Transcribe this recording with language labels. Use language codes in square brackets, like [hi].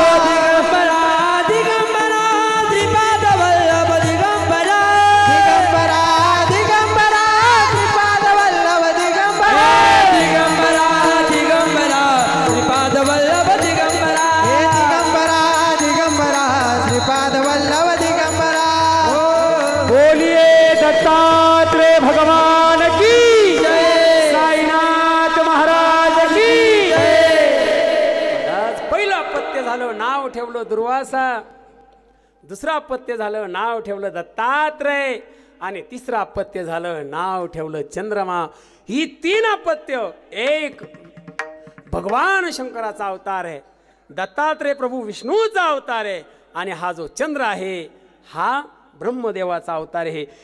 [mr] दिगंबरा दिगंबरा श्रीपाद वल्लभ दिगंबरा. दिगंबरा दिगंबरा श्रीपाद वल्लभ दिगंबरा. दिगंबरा दिगंबरा श्रीपाद वल्लभ दिगंबरा. दिगंबरा दिगंबरा श्रीपाद वल्लभ दिगंबरा. [hi] बोलिए दत्तात्रेय भगवान की जय. साईनाथ महाराज की जय. [mr] पहिलं अपत्य झालं, नाव ठेवलं दुर्वासा. दुसरं अपत्य झालं, नाव ठेवलं दत्तात्रेय. आणि तिसरं अपत्य झालं, नाव ठेवलं चंद्रमा. ही 3 अपत्य एक भगवान शंकराचा अवतार आहे, दत्तात्रेय प्रभू विष्णूचा अवतार आहे, आणि हा जो चंद्र आहे हा ब्रह्मदेवाचा अवतार आहे.